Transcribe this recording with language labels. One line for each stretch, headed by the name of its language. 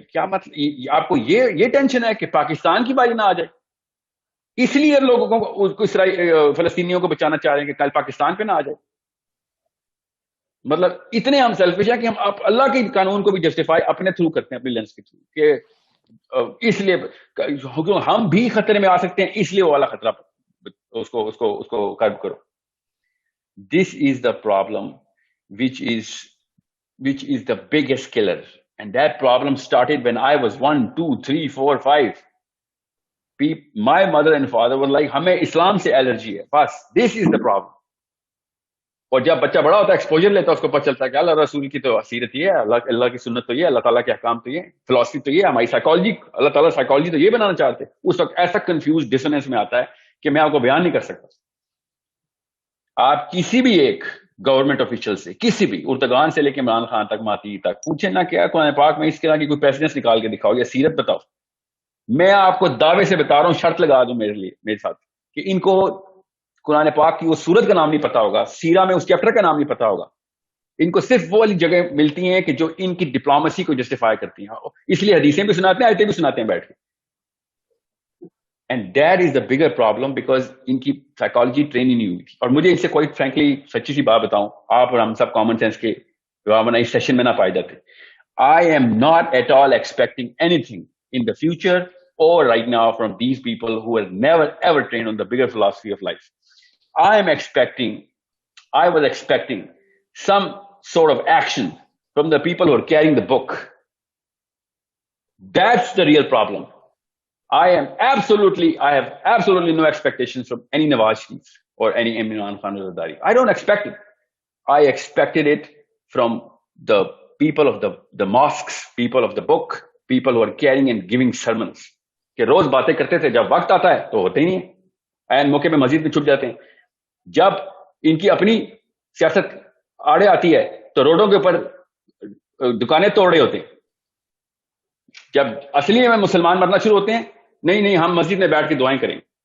Urdu: کیا مطلب آپ کو یہ ٹینشن ہے کہ پاکستان کی باری نہ آ جائے، اس لیے لوگوں کو فلسطینیوں کو بچانا چاہ رہے ہیں کہ کل پاکستان پہ نہ آ جائے. مطلب اتنے ہم سیلفش ہیں کہ ہم اللہ کے قانون کو بھی جسٹیفائی اپنے تھرو کرتے ہیں، اپنی لینس کے تھرو، کہ اس لیے ہم بھی خطرے میں آ سکتے ہیں، اس لیے وہ والا خطرہ اس کو کرب کرو.
English: This is the problem which is the biggest killer, and that problem started when I was 1 2 3 4 5. My mother and father were like
Urdu: ہمیں اسلام سے الرجی ہے بس.
English: This is the problem.
Urdu: اور جب بچہ بڑا ہوتا ہے ایکسپوجر لیتا ہے اس کو پتہ چلتا ہے کہ اللہ رسول کی تو سیرت یہ ہے، اللہ کی سنت تو یہ ہے، اللہ تعالیٰ کے احکام تو یہ، فلسفی تو یہ، ہماری سائیکالوجی، اللہ تعالیٰ سائیکالوجی تو یہ بنانا چاہتے. اس وقت ایسا کنفیوز ڈسوننس میں آتا ہے کہ میں آپ کو بیان نہیں کر سکتا. آپ کسی بھی ایک گورنمنٹ آفیشل سے, کسی بھی اردگان سے لے کے عمران خان تک, ماتی تک, پوچھے نہ کیا قرآن پاک میں اس طرح کی کوئی پریسیڈنس نکال کے دکھاؤ یا سیرت بتاؤ. میں آپ کو دعوے سے بتا رہا ہوں, شرط لگا دوں میرے ساتھ, کہ ان کو قرآن پاک کی وہ سورت کا نام نہیں پتا ہوگا, سیرہ میں اس چیپٹر کا نام نہیں پتا ہوگا. ان کو صرف وہ والی جگہ ملتی ہیں کہ جو ان کی ڈپلومیسی کو جسٹیفائی کرتی ہیں, اس لیے حدیثیں بھی سناتے ہیں, آیتیں بھی سناتے ہیں بیٹھ کے.
English: and that is the bigger problem,
Urdu: because ان کی سائیکالوجی ٹریننگ نہیں ہوئی تھی. اور مجھے اس سے کوئی فرینکلی سچی سی بات بتاؤں, آپ اور ہم سب کامن سینس کے اس سیشن میں نہ پائے جاتے.
English: I am not at all expecting anything in the future or right now from these people who were never ever trained on the bigger philosophy of life. I was expecting some sort of action from the people who are carrying the book. That's the real problem. I have absolutely no expectations from any Nawaz Sharif or any Imran Khan Zardari. I don't expect it. I expected it from the people of the mosques, people of the book, people who are carrying and giving sermons.
Urdu: کہ روز باتیں کرتے تھے, جب وقت آتا ہے تو ہوتے ہی نہیں ہیں, این موقع پہ مسجد میں چھپ جاتے ہیں. جب ان کی اپنی سیاست آڑے آتی ہے تو روڈوں کے اوپر دکانیں توڑ رہے ہوتے ہیں. جب اصلی میں مسلمان مرنا شروع ہوتے ہیں, نہیں ہم مسجد میں بیٹھ کے دعائیں کریں.